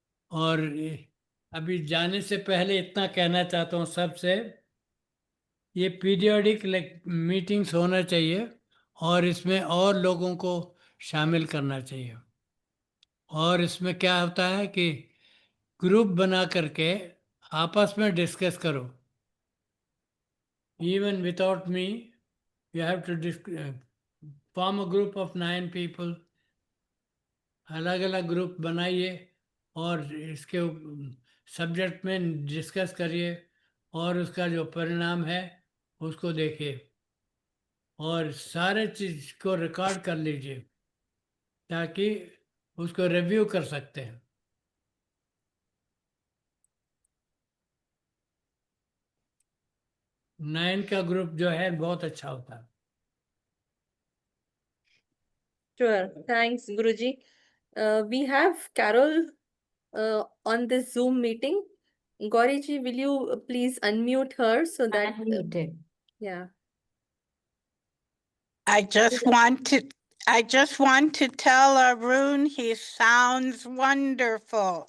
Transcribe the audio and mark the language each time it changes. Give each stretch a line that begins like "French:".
Hindi: और अभी जाने से पहले इतना कहना चाहता हूँ सबसे, ये पीरियोडिक मीटिंग्स होना चाहिए और इसमें और लोगों को शामिल करना चाहिए। और इसमें क्या होता है कि ग्रुप बना करके आपस में डिस्कस करो।
English: Even without me, you have to form a group of 9 people।
Hindi: अलग अलग ग्रुप बनाइए और इसके सब्जेक्ट में डिस्कस करिए और उसका जो परिणाम है उसको देखिए और सारे चीज़ को रिकॉर्ड कर लीजिए ताकि उसको रिव्यू कर सकते हैं। 9 का ग्रुप जो है बहुत अच्छा होता है।
English: Sure. Thanks, Guruji. We have Carol on this Zoom meeting. Gauriji, will you please unmute her so that Unmuted. yeah. I just want to I just want to tell Arun he sounds wonderful.